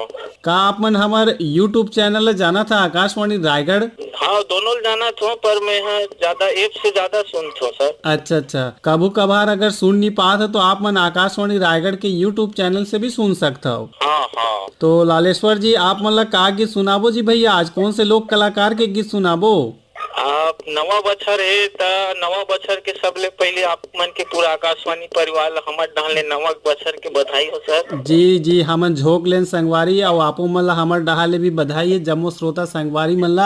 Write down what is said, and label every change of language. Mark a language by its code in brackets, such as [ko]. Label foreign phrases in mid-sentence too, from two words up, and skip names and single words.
[hne] का आप मन हमार YouTube चैनल ले जाना था आकाशवाणी रायगढ़? हाँ, दोनों जाना था, पर मैं यहाँ ज्यादा ऐप से ज्यादा सुनतो सर। अच्छा अच्छा। कभू कभार अगर सुन नहीं पात है तो आप मन आकाशवाणी रायगढ़ के YouTube चैनल से भी सुन सकता हो। हाँ हाँ। तो लालेश्वर जी आप मन ला का गीत सुनाबो जी भैया? आज कौन से लोक कलाकार के गीत सुनाबो? आप नवा बछर है ता नवा बछर के सबले पहले आप मन के पूरा आकाशवाणी परिवार ला हमर डाले नवा बछर के बधाई हो सर। जी जी, हमन झोंक लेन संगवारी और आपो मन ला हमर डहाले भी बधाई है, जम्मो श्रोता संगवारी मन ला।